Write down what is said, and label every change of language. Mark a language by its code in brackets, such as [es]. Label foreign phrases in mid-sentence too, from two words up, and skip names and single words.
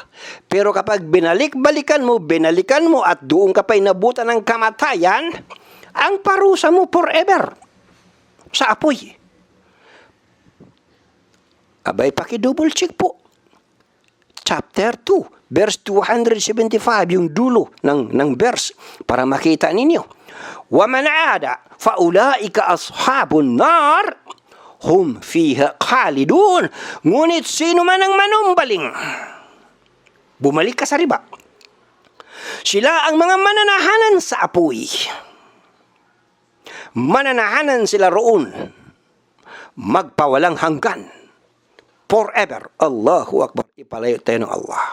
[tl] Pero kapag binalik-balikan mo at doon ka pa'y nabutan ng kamatayan, ang parusa mo forever sa apoy. Abay, paki- [en] double check [tl] po. [en] Chapter 2, verse 275, [tl] yung dulo ng verse, para makita ninyo. [ar] وَمَنْ عَادَ فَأُولَٰئِكَ أَصْحَابُ النَّارِ هُمْ فِيهَا خَالِدُونَ. [tl] Ngunit sino man ang manumbaling, bumalik ka sa riba, sila ang mga mananahanan sa apoy. Mananahanan sila roon, magpawalang hanggan. Forever. [ar] الله أكبر. [tl] Ipalayo tayo ng Allah.